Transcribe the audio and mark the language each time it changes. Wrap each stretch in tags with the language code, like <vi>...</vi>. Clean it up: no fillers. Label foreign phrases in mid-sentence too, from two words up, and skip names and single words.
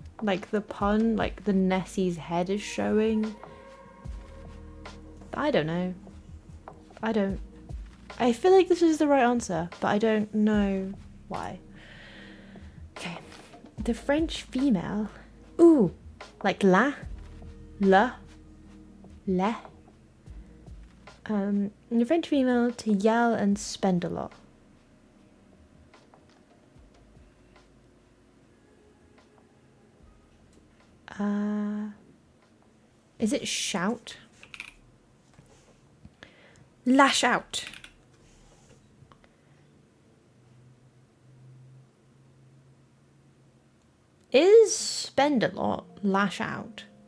<en>Like the pun, like the Nessie's head is showing? I don't know. I feel like this is the right answer, but I don't know why. Okay. The French female. Ooh. Like la. Le. Le. The French female to yell and spend a lot. Is it shout? Lash out. Is spend a lot lash out?</en>